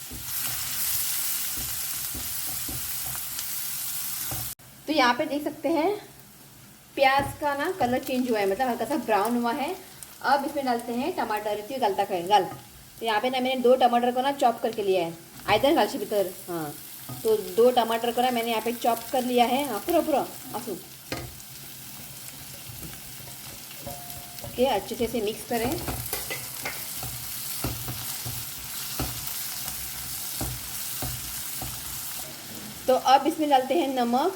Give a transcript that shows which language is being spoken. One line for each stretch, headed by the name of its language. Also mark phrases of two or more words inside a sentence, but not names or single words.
Hindi: तो यहाँ पे देख सकते हैं प्याज का ना
English: colour change
Hindi: हुआ है, मतलब हल्का सा ब्राउन हुआ है. अब इसमें डालते हैं टमाटर. इतनी गलता करें गल. तो यहाँ पे ना मैंने 2 टमाटर को ना चॉप करके लिया है.
Konkani: आयदर घालशी भितर.
Hindi: हाँ, तो 2 टमाटर को ना मैंने यहाँ पे चॉप कर लिया है.
Konkani: हाँ, पूरा आसू.
Hindi: ओके, अच्छे से इसे मिक्स करें. तो अब इसमें डालते हैं नमक.